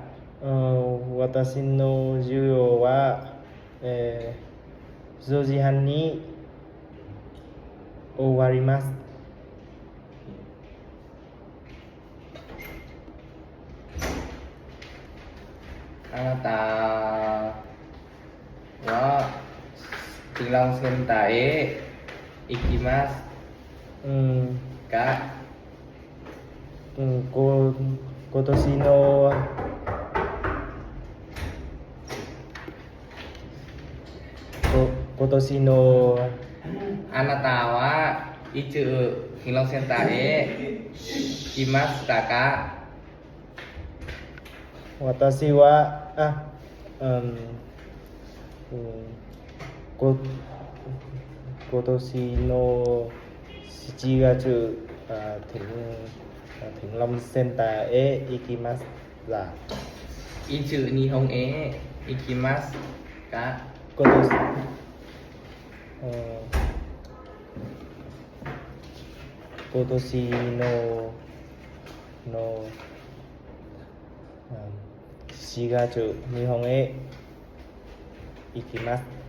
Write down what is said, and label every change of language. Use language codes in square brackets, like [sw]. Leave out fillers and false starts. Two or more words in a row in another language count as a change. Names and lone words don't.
[ja] 私の授業は10時半に終わります。あなたは [th] ถึงโรงเรียนไหน [ja] 行きますか今年のあなたはいつ [th] ถึงโรงเรียนไหน [ja] 行きましたか私は今年の7月 [th] ถึงโรงเรียน [ja] へ行きました。いつ日本へ行きますか今年の4月日本へ行きます。